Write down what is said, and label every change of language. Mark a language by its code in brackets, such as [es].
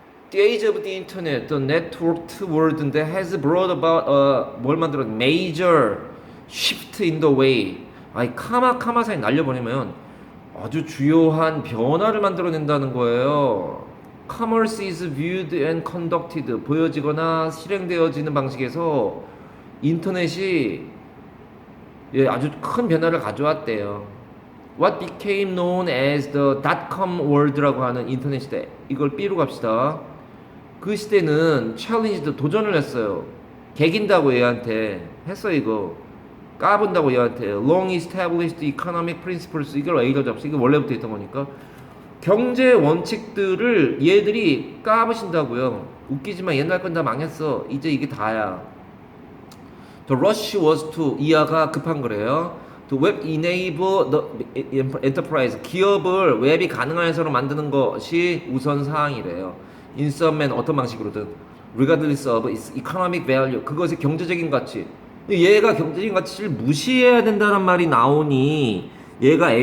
[en] The age of the internet, the networked world인데 has brought about [ko] 뭘 만들었? [en] Major shift in the way. [ko] 아이 카마 사이 날려버리면 아주 주요한 변화를 만들어낸다는 거예요. [en] Commerce is viewed and conducted. [ko] 보여지거나 실행되어지는 방식에서 인터넷이 예, 아주 큰 변화를 가져왔대요. [en] What became known as the dot-com world [ko] 라고 하는 인터넷 시대. 이걸 B로 갑시다. 그 시대는 챌린지도 도전을 했어요. 개긴다고 얘한테 했어 이거. 까본다고 얘한테. [en] Long established economic principles. [ko] 이걸 A로 잡수. 이거 원래부터 있던 거니까. 경제 원칙들을 얘들이 까부신다고요. 웃기지만 옛날 건 다 망했어. 이제 이게 다야. [en] The rush was to [ko] 이하가 급한 거래요. [en] To web enable the enterprise. [ko] 기업을 웹이 가능한 회사로 만드는 것이 우선 사항이래요. [en] In some man [ko] 어떤 방식으로든 [en] regardless of its economic value. [ko] 그것의 경제적인 가치. 얘가 경제적인 가치를 무시해야 된다는 말이 나오니 얘가 A